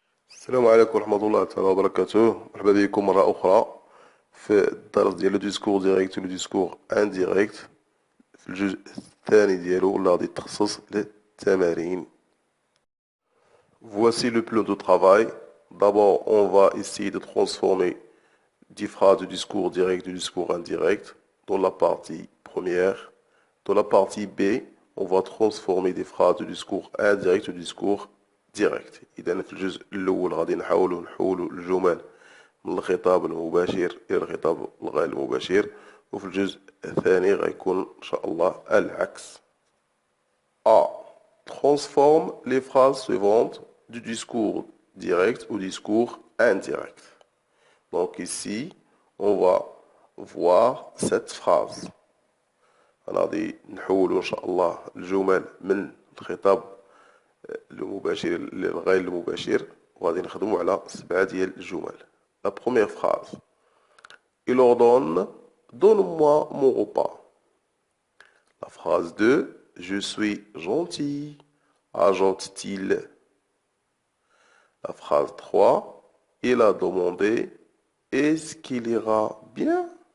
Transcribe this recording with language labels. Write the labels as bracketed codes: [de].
[ar] السلام عليكم ورحمة الله تعالى وبركاته. مرحبا بكم مرة أخرى في الدرس ديال [fr] لو ديسكور ديريكت ولو ديسكور انديريكت [ar] في الجزء الثاني ديالو اللي غادي يتخصص للتمارين. [fr] Voici le plan de travail. D'abord, on va essayer de transformer 10 phrases de discours direct et de discours indirect dans la partie première. Dans la partie B, on va transformer des phrases de discours indirect au discours direct. [ar] إذا في الجزء الأول غادي نحولوا الجمل من الخطاب المباشر إلى الخطاب الغير المباشر، وفي الجزء الثاني غيكون إن شاء الله العكس. [fr] A. Transforme les phrases suivantes du discours direct au discours indirect. Donc ici, on va voir cette phrase. [ar] غادي نحولوا إن شاء الله الجمل من الخطاب المباشر للغير المباشر، وغادي نخدموا على 7 ديال الجمل. [fr] La première phrase. Il ordonne: donne-moi mon repas. La phrase 2. Je suis gentil, ajoute-t-il. La phrase 3. Il a demandé: est-ce qu'il ira bien?